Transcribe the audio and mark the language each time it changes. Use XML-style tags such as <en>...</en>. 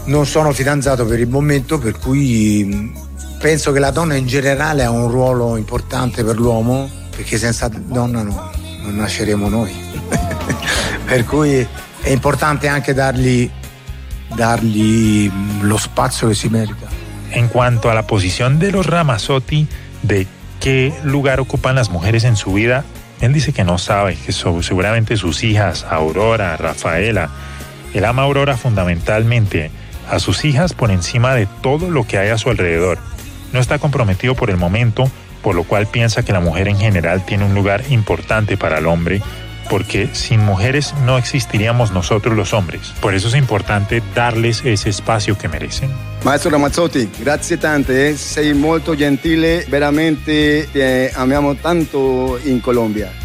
<it>Non sono fidanzato per il momento, per cui penso che la donna in generale ha un ruolo importante per l'uomo, perché senza donna non nasceremo noi. Per cui è importante anche dargli lo spazio che si merita.</it> <es>En cuanto a la posición de los Ramazzotti, de qué lugar ocupan las mujeres en su vida, él dice que no sabe, que seguramente sus hijas, Aurora, Rafaela, él ama a Aurora fundamentalmente, a sus hijas por encima de todo lo que hay a su alrededor. No está comprometido por el momento, por lo cual piensa que la mujer en general tiene un lugar importante para el hombre, porque sin mujeres no existiríamos nosotros los hombres. Por eso es importante darles ese espacio que merecen.</es> <it>Maestro Ramazzotti, grazie tante, sei molto gentile, veramente te amiamo tanto in Colombia.</it>